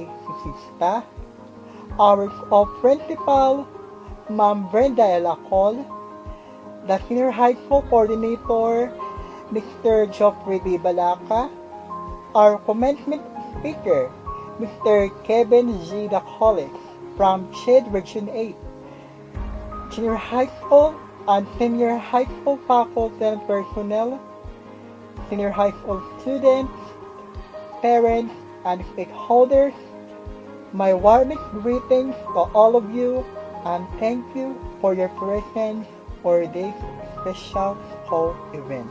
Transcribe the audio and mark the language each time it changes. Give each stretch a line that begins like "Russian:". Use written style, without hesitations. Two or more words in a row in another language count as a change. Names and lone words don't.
English: Sisista, our principal, Ma'am Brenda Elacol, the senior high school coordinator, Mr. Geoffrey D. Balaca, our commencement speaker, Mr. Kevin G. Dacolis from CHED Region 8, junior high school and senior high school faculty and personnel, senior high school students, parents, and stakeholders, my warmest greetings to all of you, and thank you for your presence for this special school event.